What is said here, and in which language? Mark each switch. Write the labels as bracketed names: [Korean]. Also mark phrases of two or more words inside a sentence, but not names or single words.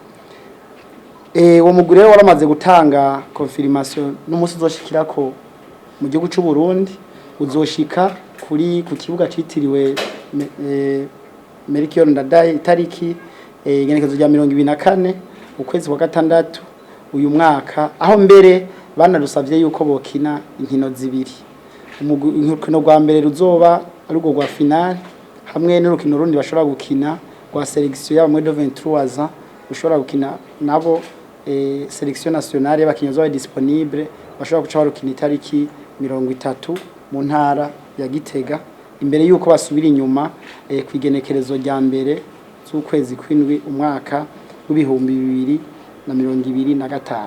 [Rundi] Uwo mugwi rero waramaze gutanga confirmation n'umusi uzoshikirako mu gihugu c'u Burundi, uzoshika ku kibuga citiriwe Melchior Ndadaye itariki igenekezo rya 24 ukwezi kwa gatandatu uyu mwaka, aho mbere banarusavye yuko bokina inkino zibiri. Urukino rwa mbere ruzoba ari rwo rwa finale, hamwe n'urukino rundi bashobora gukina rwa selection y'aba [French] moins de 23 ans, [Rundi] ushobora gukina nabo [French] selection nationale [Rundi] y'abakinyi zo disponible bashobora guca barukina itariki 30 mu ntara ya Gitega, imbere yuko basubira inyuma kwigenekerezo rya mbere z'ukwezi kw'indwi umwaka w'2025.